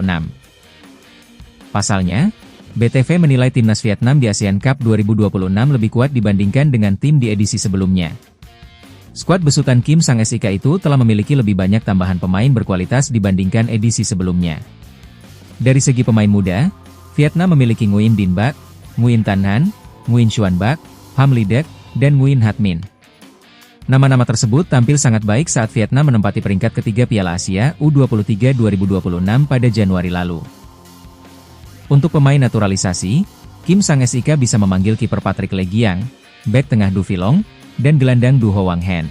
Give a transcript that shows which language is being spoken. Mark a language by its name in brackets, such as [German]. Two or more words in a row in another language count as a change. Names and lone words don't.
[Indonesian] Pasalnya, BTV menilai timnas Vietnam di ASEAN Cup 2026 lebih kuat dibandingkan dengan tim di edisi sebelumnya. Skuad besutan Kim Sang-sik itu telah memiliki lebih banyak tambahan pemain berkualitas dibandingkan edisi sebelumnya. Dari segi pemain muda, Vietnam memiliki Nguyen Dinh Bach, Nguyen Thanh Han, Nguyen Xuan Bach, Pham Ly Dec, dan Nguyen Hat Minh. Nama-nama tersebut tampil sangat baik saat Vietnam menempati peringkat ketiga Piala Asia U23 2026 pada Januari lalu. Untuk pemain naturalisasi, Kim Sang-sik bisa memanggil kiper Patrick Lee Giang, bek tengah Du Philong, dan gelandang Du Ho Wang Hen.